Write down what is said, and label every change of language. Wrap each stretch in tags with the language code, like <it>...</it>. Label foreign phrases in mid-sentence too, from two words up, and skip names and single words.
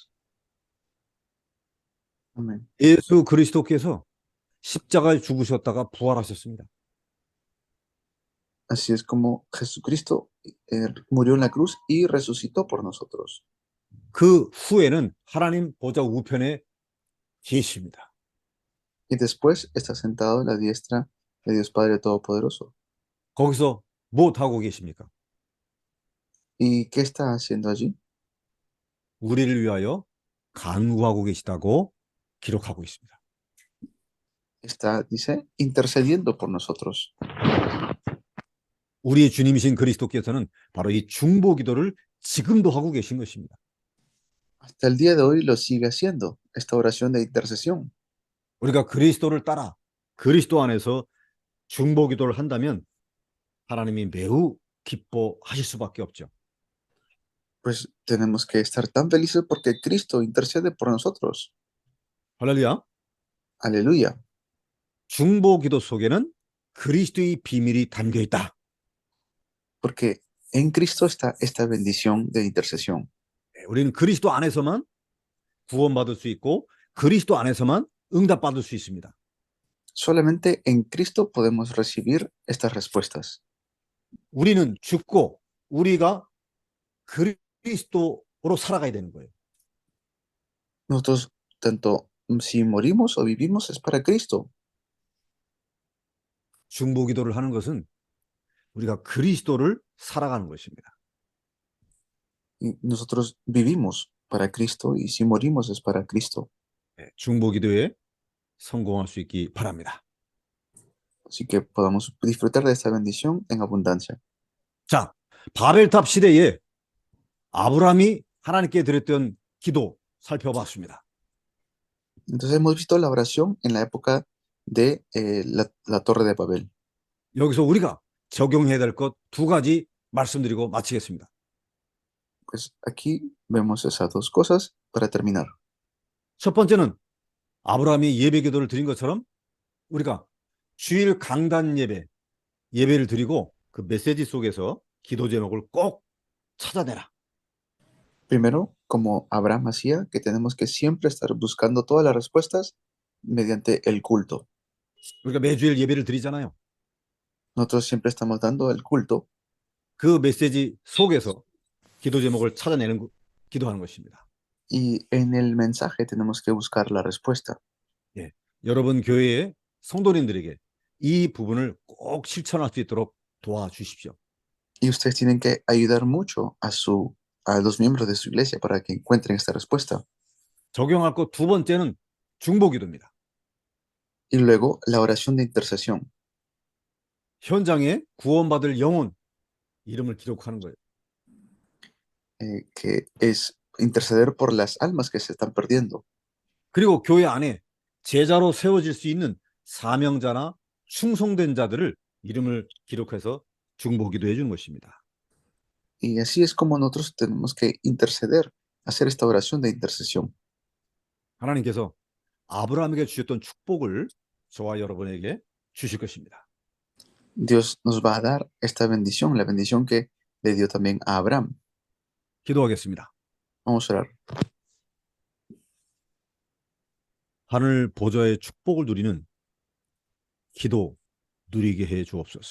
<es>Amén.</es> <ko>예수 그리스도께서 십자가에 죽으셨다가 부활하셨습니다.</ko> <es>Así es como Jesucristo murió en la cruz y resucitó por nosotros.</es> <ko>그 후에는 하나님 보좌 우편에 계십니다.</ko> <es>Y después está sentado a la diestra de Dios Padre Todopoderoso.</es> <ko>거기서 뭐 하고 계십니까?</ko> <es>¿Y qué está haciendo allí?</es> <ko>우리를 위하여 간구하고 계시다고 기록하고 있습니다.</ko> <es>Está, dice, intercediendo por nosotros.</es> <ko>우리의 주님이신 그리스도께서는 바로 이 중보 기도를 지금도 하고 계신 것입니다.</ko> <es>Hasta el día de hoy lo sigue haciendo, esta oración de intercesión.</es> <ko>우리가 그리스도를 따라 그리스도 안에서 중보 기도를 한다면 하나님이 매우 기뻐하실 수밖에 없죠.</ko> <es>Pues tenemos que estar tan felices porque Cristo intercede por nosotros.</es> <ko>할렐루야.</ko> <es>Aleluya.</es> <ko>중보 기도 속에는 그리스도의 비밀이 담겨 있다.</ko> <es>Porque en Cristo está esta bendición de intercesión.</es> <ko>우리는 그리스도 안에서만 구원받을 수 있고 그리스도 안에서만 응답받을 수 있습니다.</ko> <es>Solamente en Cristo podemos recibir estas respuestas.</es> <ko>우리는 죽고 우리가 그리스도로 살아가야 되는 거예요.</ko> <es>Nosotros, tanto si morimos o vivimos, es para Cristo.</es> <ko>중보 기도를 하는 것은 우리가 그리스도를 살아가는 것입니다.</ko> <es>Y nosotros vivimos para Cristo y si morimos es para Cristo.</es> <ko>중보 기도에 성공할 수 있기 바랍니다.</ko> <es>Así que podamos disfrutar de esta bendición en abundancia.</es> <ko>자, 바벨탑 시대에 아브라함이 하나님께 드렸던 기도 살펴봤습니다.</ko> <es>Entonces hemos visto la oración en la época de la Torre de Babel.</es> <ko>여기서 우리가 적용해야 될 것 두 가지 말씀드리고 마치겠습니다.</ko> <es>Pues aquí vemos esas dos cosas para terminar.</es> <ko>첫 번째는 아브라함이 예배 기도를 드린 것처럼 우리가 주일 강단 예배를 드리고 그 메시지 속에서 기도 제목을 꼭 찾아내라.</ko> <es>Primero, como Abraham hacía, que tenemos que siempre estar buscando todas las respuestas mediante el culto.</es> <ko>우리가 매주일 예배를 드리잖아요.</ko> <es>Nosotros siempre estamos dando el culto</es> <ko>그 메시지 속에서 기도 제목을 기도하는 것입니다.</ko> <es>y en el mensaje tenemos que buscar la respuesta.</es> <ko>예, 여러분 교회의 성도님들에게 이 부분을 꼭 실천할 수 있도록 도와주십시오.</ko> <es>Y ustedes tienen que ayudar mucho a los miembros de su iglesia para que encuentren esta respuesta.</es> <ko>적용할 것 두 번째는 중보기도입니다.</ko> <es>Y luego la oración de intercesión,</es> <ko>현장에 구원받을 영혼 이름을 기록하는 거예요.</ko> <es>que es interceder por las almas que se están perdiendo.</es> <ko>그리고 교회 안에 제자로 세워질 수 있는 사명자나 충성된 자들을 이름을 기록해서 중보기도해 주는 것입니다.</ko> <es>Y así es como nosotros tenemos que interceder, hacer esta oración de intercesión.</es> <ko>하나님께서 아브라함에게 주셨던 축복을 저와 여러분에게 주실 것입니다.</ko> <es>Dios nos va a dar esta bendición, la bendición que le dio también a Abraham.</es> <ko>기도하겠습니다.</ko> <es>Vamos a orar.</es> <ko>하늘 보좌의 축복을 누리는 기도 누리게 해 주옵소서.</ko>